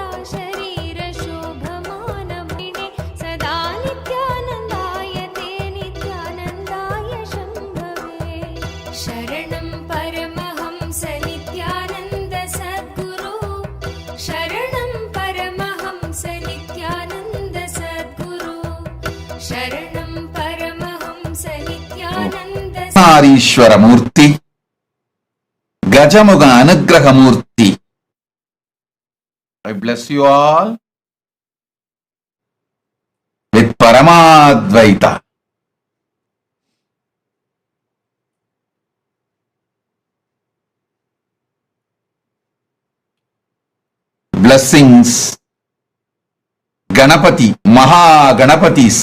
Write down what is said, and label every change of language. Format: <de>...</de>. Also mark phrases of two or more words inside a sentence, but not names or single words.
<sa>शरीर शोभमानमूर्तिने सदा नित्यानन्दाय ते नित्यानन्दाय शम्भवे शरणं परमहंस नित्यानन्द सद्गुरु शरणं परमहंस नित्यानन्द सद्गुरु शरणं परमहंस नित्यानन्द</sa> <te>హరీశ్వర మూర్తి గజముగ అనుగ్రహమూర్తి.</te> <en>I bless you all with Paramadvaita. Blessings, Ganapati, Maha Ganapathis.</en>